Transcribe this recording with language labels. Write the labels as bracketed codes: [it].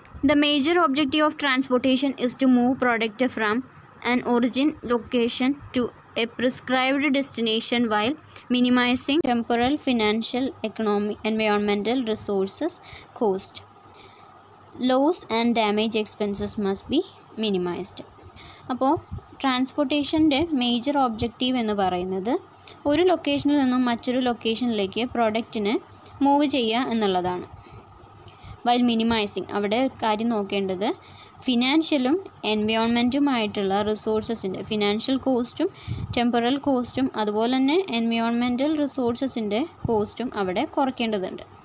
[en] The major objective of transportation is to move product from an origin location to a prescribed destination while minimizing temporal, financial, economic, environmental resources cost. Loss and damage expenses must be minimized. [ml] അപ്പോൾ ട്രാൻസ്പോർട്ടേഷൻ്റെ major objective എന്ന് പറയുന്നത് ഒരു ലൊക്കേഷനിൽ നിന്നും മറ്റൊരു ലൊക്കേഷനിലേക്ക് പ്രോഡക്റ്റിനെ move ചെയ്യുക എന്നുള്ളതാണ്. While minimising, അവിടെ കാര്യം നോക്കേണ്ടത് ഫിനാൻഷ്യലും എൻവയോൺമെൻറ്റുമായിട്ടുള്ള റിസോഴ്സസിൻ്റെ ഫിനാൻഷ്യൽ കോസ്റ്റും ടെമ്പറൽ കോസ്റ്റും അതുപോലെ തന്നെ എൻവയോൺമെൻറ്റൽ റിസോഴ്സസിൻ്റെ കോസ്റ്റും അവിടെ കുറയ്ക്കേണ്ടതുണ്ട്.